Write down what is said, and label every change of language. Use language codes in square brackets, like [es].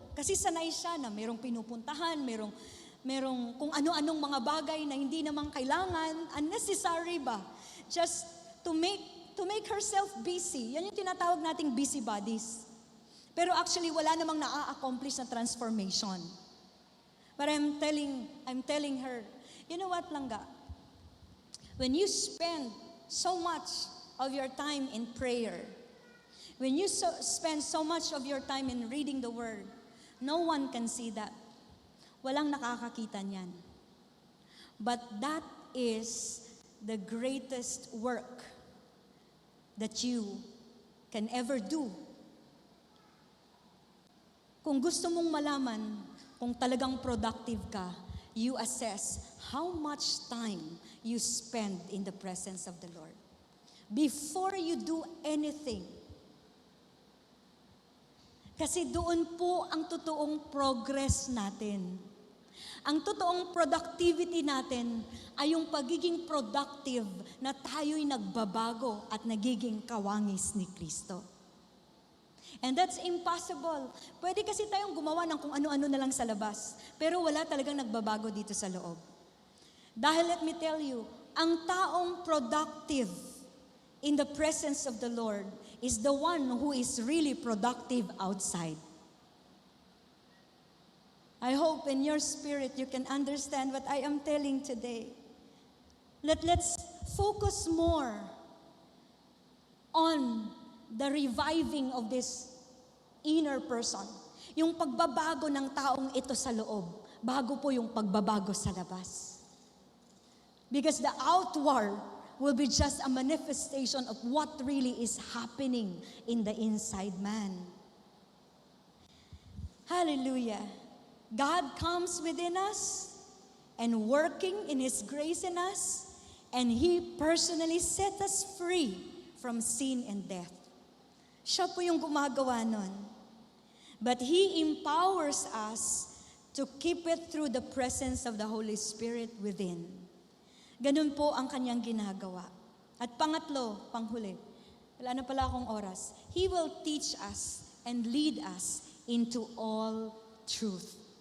[tl] Kasi sanay siya na merong pinupuntahan, merong kung ano-anong mga bagay na hindi naman kailangan, unnecessary ba? [en] Just to make herself busy. [tl] Yan yung tinatawag nating [en] busybodies. [tl] Pero actually, wala namang na-accomplish na transformation. [en] But I'm telling her, you know what, Langga? When you spend so much of your time in prayer, when you spend so much of your time in reading the Word, no one can see that. [tl] Walang nakakakita niyan. [en] But that is the greatest work that you can ever do. [tl] Kung gusto mong malaman kung talagang productive ka, [en] you assess how much time you spend in the presence of the Lord. Before you do anything. [tl] Kasi doon po ang totoong progress natin. Ang totoong productivity natin ay yung pagiging productive na tayo'y nagbabago at nagiging kawangis ni Kristo. [en] And that's impossible. [tl] Pwede kasi tayong gumawa ng kung ano-ano na lang sa labas, pero wala talagang nagbabago dito sa loob. [en] Dahil let me tell you, [tl] ang taong [en] productive in the presence of the Lord is the one who is really productive outside. I hope in your spirit you can understand what I am telling today. Let's focus more on the reviving of this inner person. [tl] Yung pagbabago ng taong ito sa loob, bago po yung pagbabago sa labas. [en] Because the outward will be just a manifestation of what really is happening in the inside man. Hallelujah. God comes within us and working in His grace in us, and He personally set us free from sin and death. [tl] Siya po yung gumagawa nun. [en] But He empowers us to keep it through the presence of the Holy Spirit within. [tl] Ganun po ang kanyang ginagawa. At pangatlo, panghuli, wala na pala akong oras, [en] He will teach us and lead us into all truth.